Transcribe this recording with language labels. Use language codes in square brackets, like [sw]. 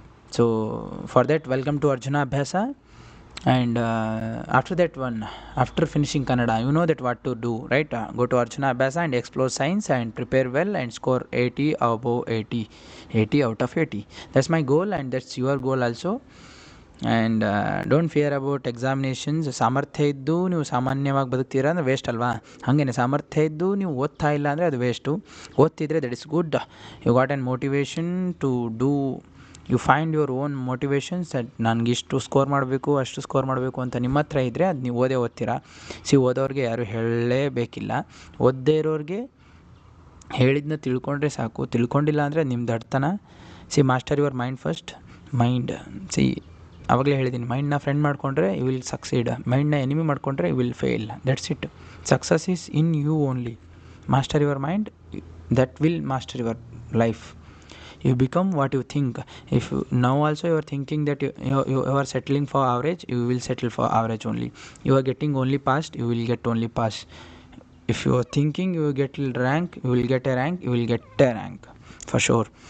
[en] So for that, welcome to Arjuna Abhyasa. And after that one, after finishing Kannada, you know that what to do, right? Go to Arjuna Abhyasa and explore science and prepare well and score 80 above 80, 80 out of 80. That's my goal and that's your goal also. And don't fear about examinations. [kn] ಸಾಮರ್ಥ್ಯ ಇದ್ದು ನೀವು ಸಾಮಾನ್ಯವಾಗಿ ಬದುಕ್ತೀರಾ ಅಂದರೆ waste ಅಲ್ವಾ? ಹಾಗೇನೆ ಸಾಮರ್ಥ್ಯ ಇದ್ದು ನೀವು ಓದ್ತಾ ಇಲ್ಲ ಅಂದರೆ ಅದು waste. ಓದ್ತಿದ್ರೆ [en] That is good. You got an motivation to do, you find your own motivations that [kn] ನನಗಿಷ್ಟು score ಮಾಡಬೇಕು ಅಷ್ಟು ಸ್ಕೋರ್ ಮಾಡಬೇಕು ಅಂತ ನಿಮ್ಮ ಹತ್ರ ಇದ್ದರೆ ಅದು ನೀವು ಓದ್ತೀರಾ. ಓದೋರಿಗೆ ಯಾರು ಹೇಳಲೇಬೇಕಿಲ್ಲ. ಓದದೇ ಇರೋರಿಗೆ ಹೇಳಿದ್ನ ತಿಳ್ಕೊಂಡ್ರೆ ಸಾಕು. ತಿಳ್ಕೊಂಡಿಲ್ಲ ಅಂದರೆ ನಿಮ್ಮ ದಡ್ತನ. [en] Master your mind first. [kn] Mind ಆವಾಗಲೇ ಹೇಳಿದ್ದೀನಿ, ಮೈಂಡ್ನ ಫ್ರೆಂಡ್ ಮಾಡಿಕೊಂಡ್ರೆ [en] you will succeed, [kn] ಮೈಂಡ್ನ ಎನಿಮಿ ಮಾಡಿಕೊಂಡ್ರೆ [en] You will fail. That's it. Success is in you only. Master your mind, that will master your life. You become what you think. If now also you are thinking that you are settling for average, you will settle for average only. You are getting only pass, you will get only pass. If you are thinking you will get rank, you will get a rank, you will get a rank for sure.